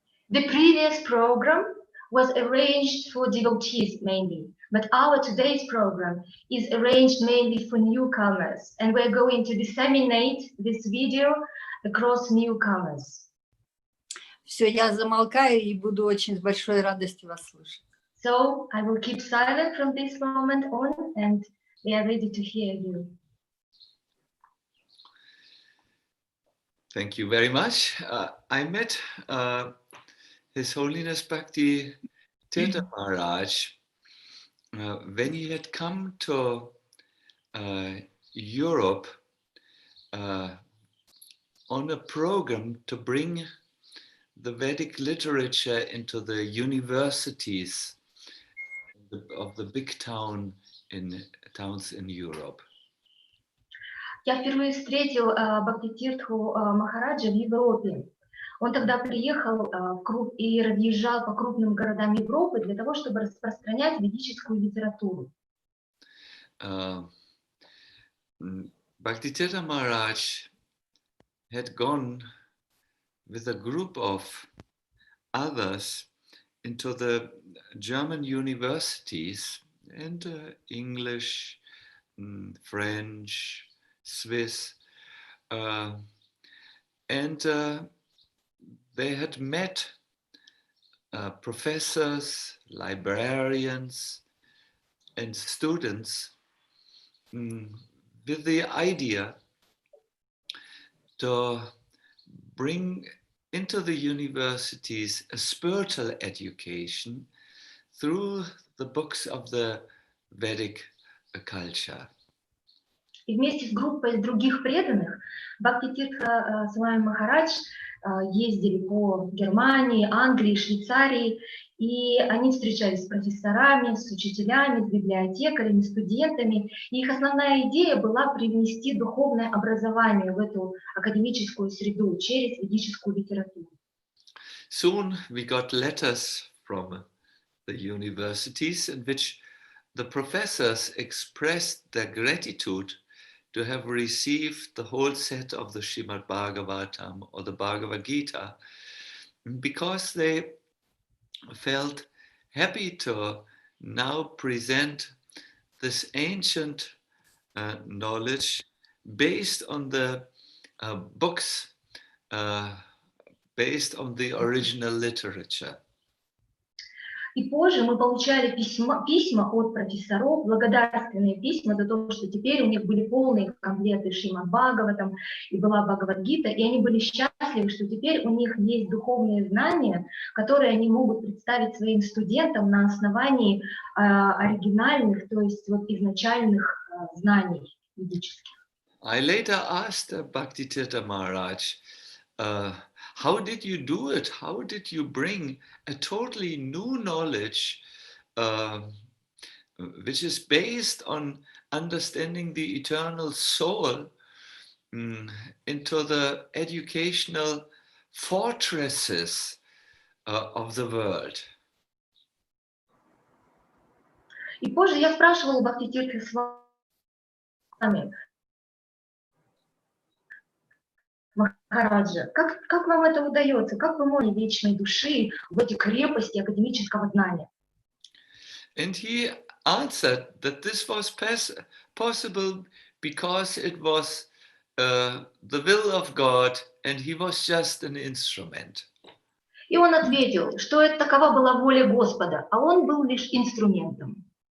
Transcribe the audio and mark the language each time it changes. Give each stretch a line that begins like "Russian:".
English: The previous program was arranged for devotees mainly, but our today's program is arranged mainly for newcomers, and we're going to disseminate this video across newcomers.
Russian: Все, я замолкаю и буду очень с большой радостью вас слушать.
English: So I will keep silent from this moment on, and we are ready to hear you. Thank you very much. I met His Holiness Bhakti Tirtha Maharaj when he had come to Europe on a program to bring the Vedic literature into the universities of the big towns in Europe.
Russian: Я впервые встретил Бхакти-Тиртху Махараджа в Европе. Он тогда приехал и разъезжал по крупным городам Европы для того, чтобы распространять ведическую литературу.
English: Bhakti Tirtha Maharaj had gone with a group of others into the German universities and English, French, Swiss, and they had met professors, librarians, and students with the idea to bring into the universities a spiritual education through the books of the Vedic culture.
Russian: И вместе с группой других преданных Бхакти-Тиртха Свами Махарадж ездили по Германии, Англии, Швейцарии, и они встречались с профессорами, с учителями, с библиотекарями, студентами. И их основная идея была привнести духовное образование в эту академическую среду через ведическую литературу.
English: Soon we got letters from the universities in which the professors expressed their gratitude to have received the whole set of the Srimad Bhagavatam or the Bhagavad Gita, because they felt happy to now present this ancient knowledge based on the books, based on the original literature.
Russian: И позже мы получали письма от профессоров, благодарственные письма за то, что теперь у них были полные комплекты Шримад Бхагаватам и была Бхагавад-гита, и они были счастливы, что теперь у них есть духовные знания, которые они могут представить своим студентам на основании оригинальных, то есть вот изначальных знаний ведических.
English: I later asked Bhakti Tirtha Maharaj, how did you do it? How did you bring a totally new knowledge, which is based on understanding the eternal soul, into the educational fortresses of the world?
Russian: И позже я спрашивала Бхакти-Тиртха Свами Махараджа, как вам это удается, как вы можете вечной души в эти крепости академического знания?
English: And he answered that this was possible because it was the will of God and he was just an instrument.
Russian: И он ответил, что это такова была воля Господа, а он был лишь инструментом.